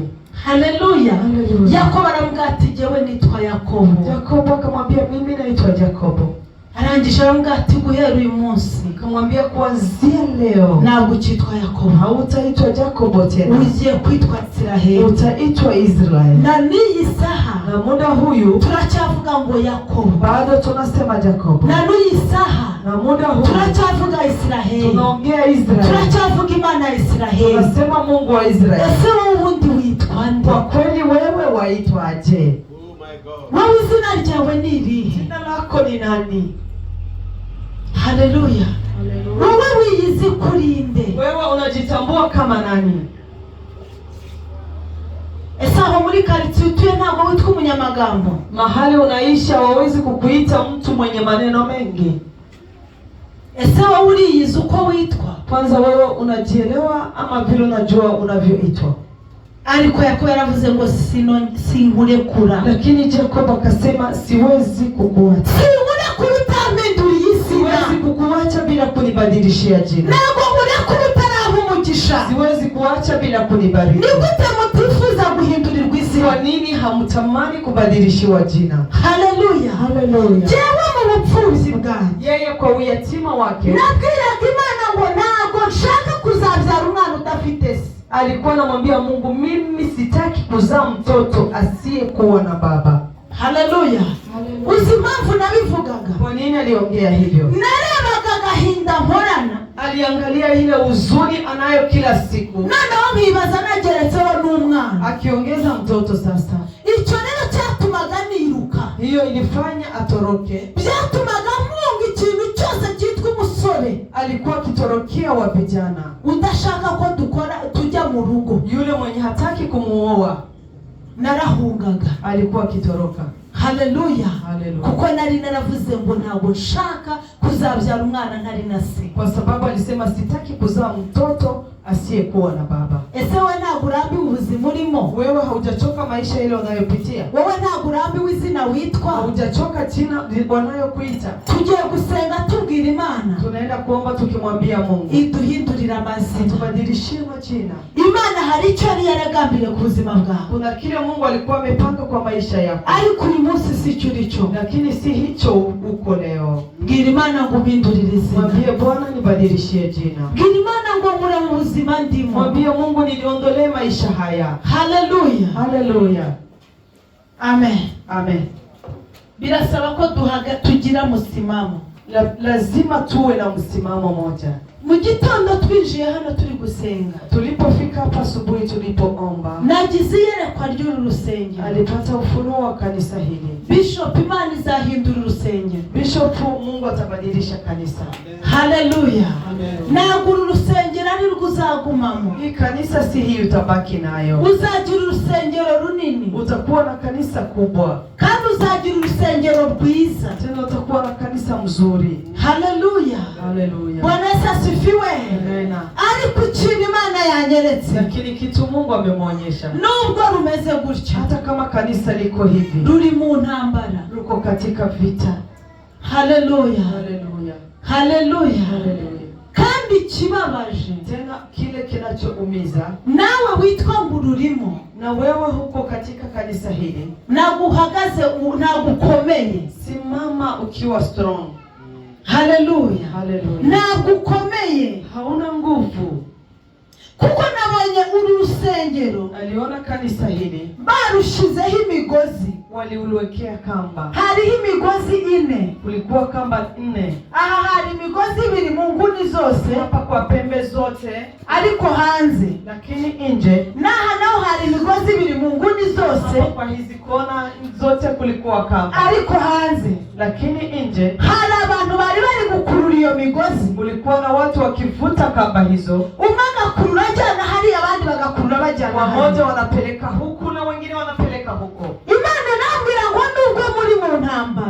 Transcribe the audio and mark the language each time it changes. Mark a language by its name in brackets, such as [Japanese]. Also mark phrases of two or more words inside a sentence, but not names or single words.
[Kinyarwanda] Haleluya. [Swahili] Haleluya. [Kinyarwanda] Yakobo aramubwira ati jewe nitwa Yakobo. [Swahili] Yakobo akamwambia mimi naitwa Yakobo. [Kinyarwanda] Arangije aramubwira ati guhera uyu munsi. [Swahili] Akamwambia kuanzia leo [Kinyarwanda] ntabwo ukitwa Yakobo. [Swahili] Hautaitwa Yakobo tena. [Kinyarwanda] Ugiye kwitwa Israeli. [Swahili] Utaitwa Israeli. [Kinyarwanda] Na n'iyi saha [Swahili] na muda huyu [Kinyarwanda] turacyavuga ngo Yakobo. [Swahili] Bado tunasema Yakobo. [Kinyarwanda] Na n'iyi saha [Swahili] na muda huyu [Kinyarwanda] turacyavuga Israeli. [Swahili] Tunaongea Israeli. [Kinyarwanda] Turacyavuga Imana ya Israeli. [Swahili] Tunasema Mungu wa Israeli. [Kinyarwanda] Ese wowe ubundi witwa nde? [Swahili] Kwa kweli wewe waitwaje? [Kinyarwanda] Wewe izina ryawe ni irihe? [Swahili] Jina lako ni nani? [Kinyarwanda] Haleluya. Wewe wiyizi kurinde. [Swahili] Wewe unajitambua kama nani? [Kinyarwanda] Ese aho muri quartier utuye ntabwo witwa umunyamagambo? [Swahili] Mahali unaishi hawawezi kukuita mtu mwenye maneno mengi. [Kinyarwanda] Ese wewe uriyizi uko witwa? [Swahili] Kwanza wewe unajielewa ama vile unajua unavyoitwa? [Kinyarwanda] Ariko Yakobo yaravuze ngo sinkurekura. [Swahili] Lakini Yakobo akasema siwezi kukuacha. [Kinyarwanda] Sinkurekura utampinduriye izina. [Swahili] Siwezi kukuacha bila kunibadilishia jina. [Kinyarwanda] Ntabwo nkurekura utaraha umugisha. [Swahili] Siwezi kuacha bila kunibariki. [Kinyarwanda] Ni gute mutifuza guhindurirwa izina? [Swahili] Kwa nini hamtamani kubadilishiwa jina? [Kinyarwanda] Haleluya. [Swahili] Haleluya. [Kinyarwanda] Jewe mu bupfubyi bwanjye, [Swahili] yeye kwa uyatima wake [Kinyarwanda] nabwiraga Imana ngo ntabwo nshaka kuzabyara umwana udafite se. [Swahili] Alikuwa anamwambia Mungu mimi sitaki kuzaa mtoto asiyekuwa na baba. [Kinyarwanda] Haleluya. Uzi impamvu nabivugaga? [Swahili] Kwa nini aliongea hivyo? [Kinyarwanda] Narebaga agahinda mporana. [Swahili] Aliangalia ile huzuni anayo kila siku. [Kinyarwanda] Noneho nkibaza nageretseho n'umwana. [Swahili] Akiongeza mtoto sasa. [Kinyarwanda] Icyo rero cyatumaga niruka. [Swahili] Hiyo ilifanya atoroke. [Kinyarwanda] Byatumaga munga ikintu cyose basore, [Swahili] alikuwa akitorokea wa vijana. [Kinyarwanda] udashaka ko tujya mu rugo, [Swahili] Yule mwenye hataki kumuoa [Kinyarwanda] narahungaga, [Swahili] alikuwa akitoroka. [Kinyarwanda] haleluya. [Swahili] Haleluya. [Kinyarwanda] Kuko nari naravuze ngo ntabwo nshaka kuzabyara umwana ntari na se, [Swahili] Kwa sababu alisema sitaki kuzaa mtoto asiyekuwa na baba. [Kinyarwanda] ese we ntabwo urambiwe ubuzima urimo? [Swahili] Wewe haujachoka maisha ile unayopitia? [Kinyarwanda] Wowe ntabwo urambiwe izina witwa? [Swahili] Haujachoka jina wanayokuita? [Kinyarwanda] Tugiye gusenga tubwira Imana [Swahili] Tunaenda kuomba tukimwambia Mungu [Kinyarwanda] iduhindurire amazina. [Swahili] tubadilishie majina. [Kinyarwanda] Imana hari icyo yari yaragambiriye ku buzima bwawe, [Swahili] Kuna kile Mungu alikuwa amepanga kwa maisha yako, [Kinyarwanda] ariko uyu munsi si cyo urico. [Swahili] lakini si hicho uko leo. [Kinyarwanda] Bwira Imana ngo umpindurire izina. [Swahili] Mwambie Bwana nibadilishie jina. [Kinyarwanda] Bwira Imana ngo nkure mu buzima ndimo. [Swahili] Mwambie Mungu niondolee maisha haya. [Kinyarwanda] Haleluya. [Swahili] Haleluya. [Kinyarwanda] Amen. [Swahili] Amen. [Kinyarwanda] Birasaba ko tugira musimamo. [Swahili] Lazima tuwe na msimamo moja. [Kinyarwanda] Mu gitondo twinjiye hano turi gusenga, [Swahili] Tulipofika hapa asubuhi tulipoomba, [Kinyarwanda] nagize iyerekwa ry'uru rusengero. [Swahili] alipata ufunuo wa kanisa hili. [Kinyarwanda] Bishop, Imana izahindura urusengero. [Swahili] Bishop, Mungu atabadilisha kanisa. Haleluya. Amen. [Kinyarwanda] Ntabwo uru rusengero ari rwo uzagumamo. [Swahili] Hii kanisa si hii utabaki nayo. [Kinyarwanda] Uzagira urusengero runini, [Swahili] Utakuwa na kanisa kubwa. [Kinyarwanda] kandi uzagira urusengero rwiza. [Swahili] Tena utakuwa na kanisa mzuri. [Kinyarwanda] Haleluya. [Swahili] Haleluya. Bwana Yesu asifiwe. Amen. [Kinyarwanda] Ariko ikintu Imana yanyeretse, [Swahili] Lakini kitu Mungu amemwonyesha, [Kinyarwanda] nubwo rumeze gutya, [Swahili] hata kama kanisa liko hivi, [Kinyarwanda] ruri mu ntambara. [Swahili] ruko katika vita. [Kinyarwanda] Haleluya. [Swahili] Haleluya. [Kinyarwanda] Haleluya. [Swahili] Haleluya. [Kinyarwanda] Kandi ikibabaje, [Swahili] Tena kile kinachoumiza, [Kinyarwanda] nawe witwa ngo ururimo, [Swahili] na wewe huko katika kanisa hili, [Kinyarwanda] ntabwo uhagaze, ntabwo ukomeye. [Swahili] simama ukiwa strong. [Kinyarwanda] Haleluya. [Swahili] Haleluya. [Kinyarwanda] Ntabwo ukomeye, [Swahili] Hauna nguvu. [Kinyarwanda] kuko nabonye uru rusengero [Swahili] Aliona kanisa hili [Kinyarwanda] barushizeho imigozi. [Swahili] waliulwekea kamba. [Kinyarwanda] Hariho imigozi 4. [Swahili] Kulikuwa kamba 4. [Kinyarwanda] Aha hari imigozi 2 mu nguni zose, [Swahili] Hapa kwa pembe zote, [Kinyarwanda] ariko hanze. [Swahili] lakini nje, [Kinyarwanda] N'aha naho hari imigozi 2 mu nguni zose, [Swahili] hapa kwa hizi kona zote kulikuwa kamba. [Kinyarwanda] ariko hanze [Swahili] Lakini nje [Kinyarwanda] hari abantu bari gukurura iyo migozi. [Swahili] kulikuwa na watu wakivuta kamba hizo. [Kinyarwanda] Umwe agakurura ajyana hari, abandi bagakurura bajyana [Swahili] Wamoja [Kinyarwanda] hanze. [Swahili] wanapeleka huku na wengine wanapeleka huko. [Kinyarwanda] Imana nambwira ngo nubwo muri mu ntambara,